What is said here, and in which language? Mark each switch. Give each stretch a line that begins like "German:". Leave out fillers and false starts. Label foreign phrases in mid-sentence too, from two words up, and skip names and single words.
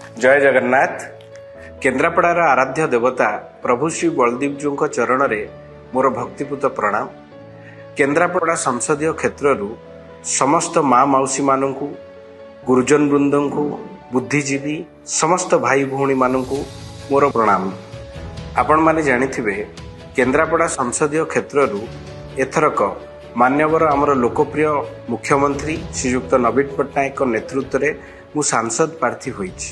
Odia: ଜୟ ଜଗନ୍ନାଥ। କେନ୍ଦ୍ରାପଡ଼ାର ଆରାଧ୍ୟ ଦେବତା ପ୍ରଭୁ ଶ୍ରୀ ବଳଦେବ ଜୀ ଚରଣ ରେ ମୋର ଭକ୍ତିପୂତ ପ୍ରଣାମ। କେନ୍ଦ୍ରାପଡ଼ା ସଂସଦୀୟ କ୍ଷେତ୍ର ସମସ୍ତ ମାଆ ମାଉସୀ ମାନେ ଗୁରୁଜନ ବୃନ୍ଦ କୁ ବୁଦ୍ଧିଜୀବୀ ସମସ୍ତ ଭାଇ ଭଉଣୀ ମାନେ ମୋର ପ୍ରଣାମ। ଆପଣ ମାନେ ଜାଣିଥିବେ କେନ୍ଦ୍ରାପଡ଼ା ସଂସଦୀୟ କ୍ଷେତ୍ର ଏଥରକ ମାନ୍ୟବର ଆମର ଲୋକପ୍ରିୟ ମୁଖ୍ୟମନ୍ତ୍ରୀ ଶ୍ରୀଯୁକ୍ତ ନବୀନ ପଟ୍ଟନାୟକ ନେତୃତ୍ୱ ରେ ମୁଁ ସାଂସଦ ପ୍ରାର୍ଥୀ ହୋଇଛି।